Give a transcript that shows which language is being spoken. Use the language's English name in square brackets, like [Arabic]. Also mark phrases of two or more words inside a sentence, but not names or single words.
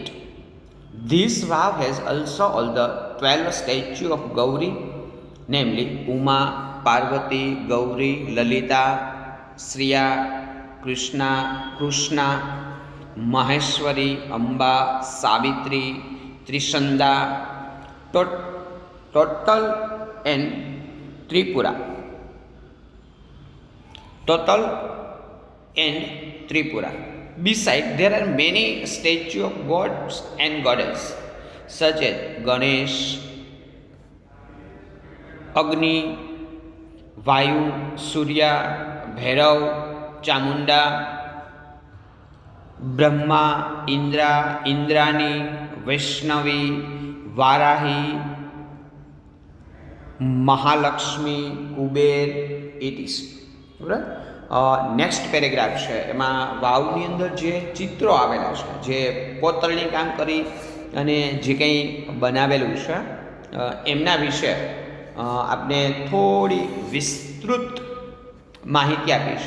[English] This vow has also all the 12 statues of Gauri, namely Uma, Parvati, Gauri, Lalita, Shriya, Krishna, Maheshwari, Amba, Savitri, Trishanda, total and Tripura. Total and Tripura. Besides, there are many statues of gods and goddesses, such as Ganesh, Agni, Vayu, Surya, Bhairav, Chamunda, Brahma, Indra, Indrani, Vaishnavi, Varahi, Mahalakshmi, Kuber, etc. next paragraph [Gujarati] છે એમાં વાવની અંદર જે ચિત્રો આવેલા છે, જે કોતરણી કામ કરી અને જે કંઈ બનાવેલું છે એમના વિશે આપણે થોડી વિસ્તૃત માહિતી આપી છે.